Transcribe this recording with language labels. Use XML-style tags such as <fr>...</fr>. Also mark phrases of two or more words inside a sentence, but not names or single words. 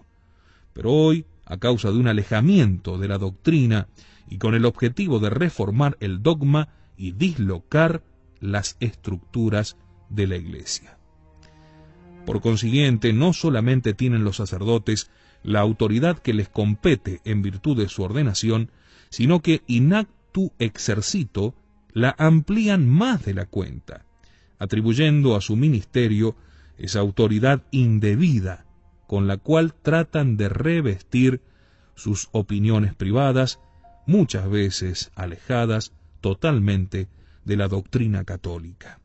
<es>Pero hoy, a causa de un alejamiento de la doctrina y con el objetivo de reformar el dogma y dislocar las estructuras de la Iglesia. Por consiguiente, no solamente tienen los sacerdotes la autoridad que les compete en virtud de su ordenación, sino que</es> <la>in actu exercito</la> <es>la amplían más de la cuenta, atribuyendo a su ministerio esa autoridad indebida con la cual tratan de revestir sus opiniones privadas, muchas veces alejadas totalmente de la doctrina católica.</es>